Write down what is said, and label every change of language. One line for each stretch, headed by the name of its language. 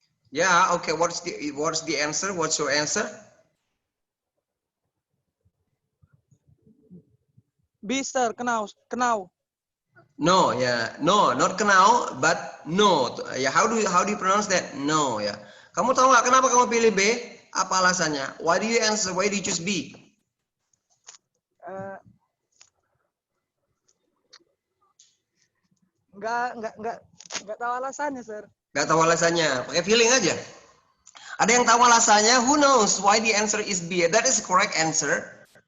English: Yeah, okay, what's the answer? What's your answer? B, sir, know. No, yeah, no, not kenal, but no. Ya, how do you pronounce that? No, ya.
Indonesian: Kamu tahu nggak kenapa kamu pilih B? Apa alasannya?
English: Why do you answer? Why do you choose B?
Indonesian: Nggak tahu alasannya, sir. Nggak tahu alasannya, pakai feeling aja. Ada yang tahu alasannya?
English: Who knows why the answer is B? That is the correct answer.